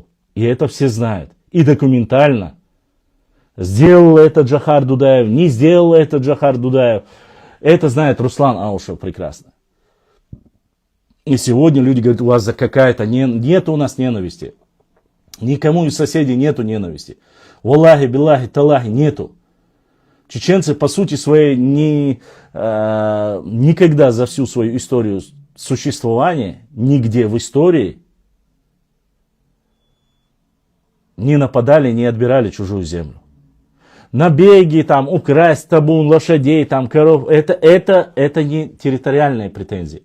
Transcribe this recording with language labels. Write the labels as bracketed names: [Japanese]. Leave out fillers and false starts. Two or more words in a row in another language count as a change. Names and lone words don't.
[Russian] И это все знают. И документально. Сделал это Джохар Дудаев, не сделал это Джохар Дудаев. Это знает Руслан Аушев прекрасно. И сегодня люди говорят: у вас какая-то нет у нас ненависти. Никому из соседей нету ненависти. [Arabic] والله، بالله، تالله [Russian] нету. Чеченцы по сути своей никогда за всю свою историю существования, нигде в истории не нападали, не отбирали чужую землю. Набеги, там, украсть табун, лошадей, там, коров, это не территориальные претензии.